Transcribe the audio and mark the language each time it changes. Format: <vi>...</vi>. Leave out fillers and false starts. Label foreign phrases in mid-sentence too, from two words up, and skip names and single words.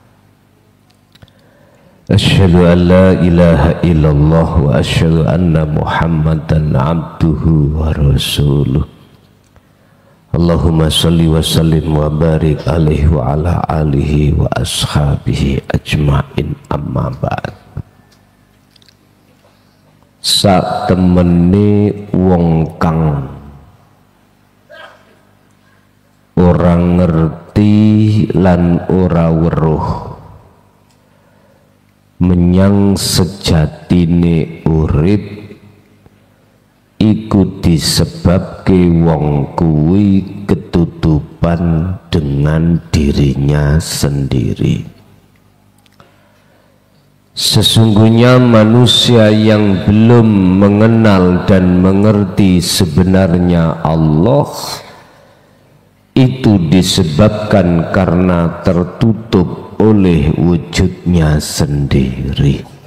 <ar>أشهد أن لا إله إلا الله وأشهد أن محمدا عبده ورسوله. اللهم صل وسلم وبارك عليه وعلى آله وأصحابه أجمعين، أما بعد.</ar> <jv>Sak temene wong kang ora ngerti lan ora weruh menyang sejatine urip iku disebabke wong kuwi ketutupan</jv> <id>dengan dirinya sendiri. Sesungguhnya manusia yang belum mengenal dan mengerti sebenarnya Allah itu disebabkan karena tertutup oleh wujudnya sendiri.</id>